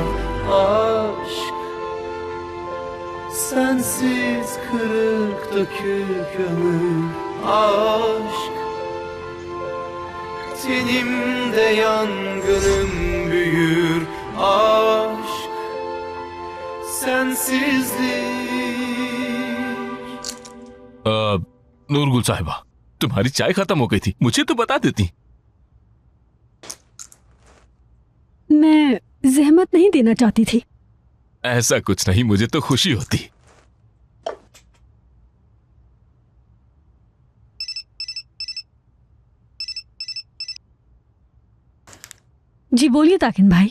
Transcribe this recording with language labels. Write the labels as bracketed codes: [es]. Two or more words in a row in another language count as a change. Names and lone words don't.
[tr] Aşk sensiz kırık dökük ömür. Aşk tenimde yangının büyür. Aşk sensizlik. [hi] नूरगुल साहिबा, तुम्हारी चाय खत्म हो गई थी, मुझे तो बता देती। मैं जहमत नहीं देना चाहती थी। ऐसा कुछ नहीं, मुझे तो खुशी होती। जी बोलिए ताकिन भाई।